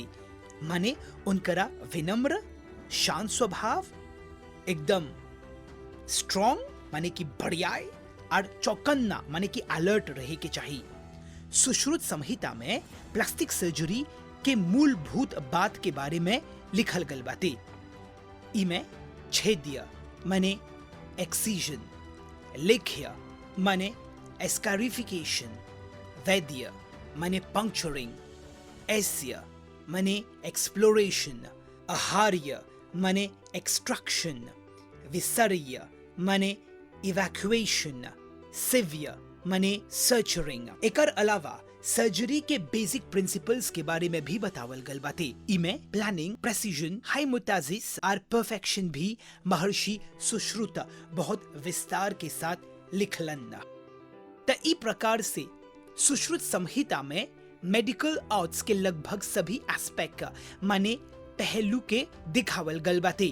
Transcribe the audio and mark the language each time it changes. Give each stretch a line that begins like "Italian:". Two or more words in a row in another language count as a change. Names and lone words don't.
Bhojpuri: माने उनकरा विनम्र, शांत स्वभाव, एकदम स्ट्रॉन्ग माने कि बढ़िया और चौकन्ना माने कि अलर्ट रहे के चाहिए। सुश्रुत संहिता में
English: plastic surgery
Bhojpuri: के मूलभूत बात के बारे में लिखल गल बाटे। इमे छेद्य माने एक्सीजन, लेख्य माने एस्कारिफिकेशन, वैद्य माने पंक्चरिंग, ऐस्य माने एक्सप्लोरेशन, आहार्य माने एक्सट्रैक्शन, विसर्य माने इवैक्यूएशन, सिवियर माने सर्चरिंग। एकर अलावा सर्जरी के
English: basic principles
Bhojpuri: के बारे में भी बतावल गल बाटे। इमे
English: planning, precision, hypothesis
Bhojpuri: और परफेक्शन भी महर्षि सुश्रुत बहुत विस्तार के साथ लिखलन। त ई प्रकार से सुश्रुत संहिता में
English: medical arts
Bhojpuri: के लगभग सभी एस्पेक्ट माने पहलू के दिखावल गल बाटे।